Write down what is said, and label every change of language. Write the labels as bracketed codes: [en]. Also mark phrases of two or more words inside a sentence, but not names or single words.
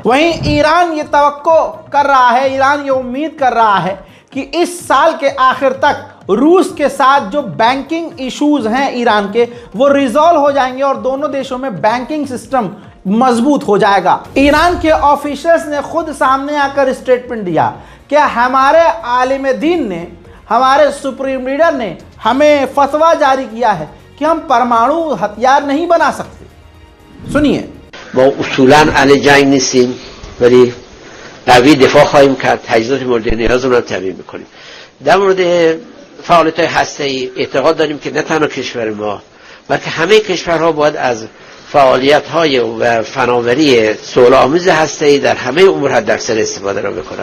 [hi] वहीं ईरान ये तवक्को कर रहा है, ईरान ये उम्मीद कर रहा है कि इस साल के आखिर तक रूस के साथ जो [en] banking issues [hi] हैं ईरान के वो रिजॉल्व हो जाएंगे और दोनों देशों में [en] banking system [hi] मजबूत हो जाएगा। ईरान के ऑफिशियल्स ने खुद सामने आकर स्टेटमेंट दिया कि हमारे आलिम दीन ने, हमारे [en] supreme leader [hi] ने हमें फतवा जारी किया है कि हम परमाणु हथियार नहीं बना सकते। सुनिए, [fa] ما اصولا علیه جنگ نیستیم ولی قوی دفاع خواهیم کرد، تجهیزات مورد نیاز رو تامین میکنیم. در مورد فعالیت‌های هسته‌ای اعتقاد داریم که نه تنها کشور ما بلکه همه کشورها باید از فعالیت‌های و فناوری صلح‌آمیز هسته‌ای در همه امور حداکثر استفاده را بکنند.